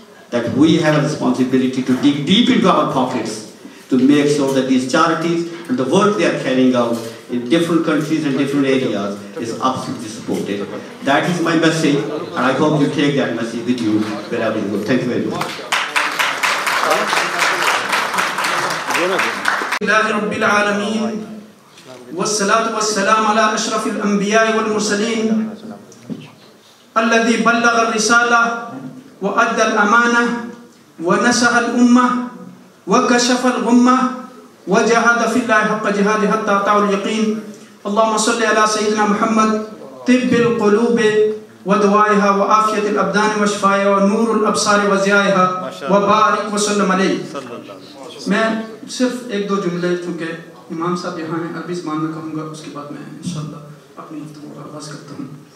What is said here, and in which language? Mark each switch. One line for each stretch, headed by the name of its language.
English: that we have a responsibility to dig deep into our pockets to make sure that these charities and the work they are carrying out in different countries and different areas is absolutely supported. That is my message, and I hope you take that message with you wherever you go. Thank you very much.
Arabic: لله رب العالمين والصلاة والسلام على أشرف الأنبياء والمرسلين الذي بلغ الرسالة وأدى الأمانة ونصح الأمة وكشف الغمة وجاهد في الله حق جهاده حتى أتاه اليقين. اللهم صل على سيدنا محمد طب القلوب ودوائها وعافية الأبدان وشفائها ونور الأبصار وضيائها وبارك وسلم عليه.
Urdu: میں صرف ایک دو جملے چونکہ امام صاحب یہاں ہیں عربی زبان میں کہوں گا، اس کے بعد میں انشاءاللہ اپنی گفتگو کا آغاز کرتا ہوں.